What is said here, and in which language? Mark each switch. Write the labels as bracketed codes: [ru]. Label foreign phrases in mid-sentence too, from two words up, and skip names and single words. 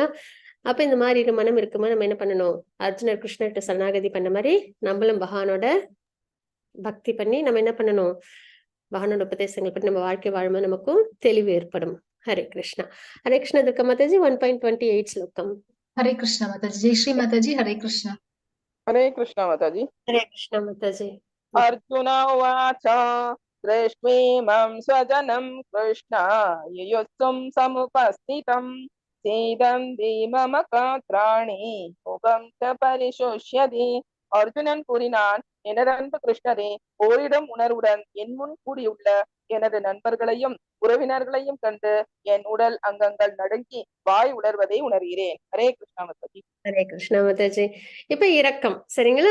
[ta] அப்ப இந்த மாதிரி இரு மனம் இருக்கும்போது நம்ம என்ன பண்ணணும், அர்ஜுனர் கிருஷ்ணர்கிட்ட சரணாகதி பண்ண மாதிரி நம்மளும் பகவானோட பக்தி பண்ணி நம்ம என்ன பண்ணணும், பகவானோட உபதேசங்கள் பற்றி நம்ம வாழ்க்கை வாழும்போது நமக்கும் தெளிவு ஏற்படும். ஹரே கிருஷ்ணா. ஹரே கிருஷ்ணா. துர்கா மாதாஜி 1.28 ஸ்லோகம். ஹரே கிருஷ்ணா மாதாஜி. ஜெய் ஸ்ரீ மாதாஜி. ஹரே கிருஷ்ணா. [hi] हरे कृष्ण माताजी. [ta] ஹரே கிருஷ்ணா மாதாஜி. [sa] अर्जुन उवाच दृष्ट्वेमं स्वजनं कृष्ण युयुत्सुं समुपस्थितं सीदन्ति मम गात्राणि मुखं च परिशुष्यति. [ta] அர்ஜுனன் கூறினான், எனது அன்பு கிருஷ்ணரே, போரிடும் உணர்வுடன் என் முன் கூடியுள்ள எனது நண்பர்களையும் உறவினர்களையும் கண்டு என் உடல் அங்கங்கள் நடுங்கி வாய் உணர்வதை உணர்கிறேன். ஹரே கிருஷ்ணா மாதாஜி. ஹரே கிருஷ்ணா மாதாஜி. இப்ப இரக்கம் சரிங்களா.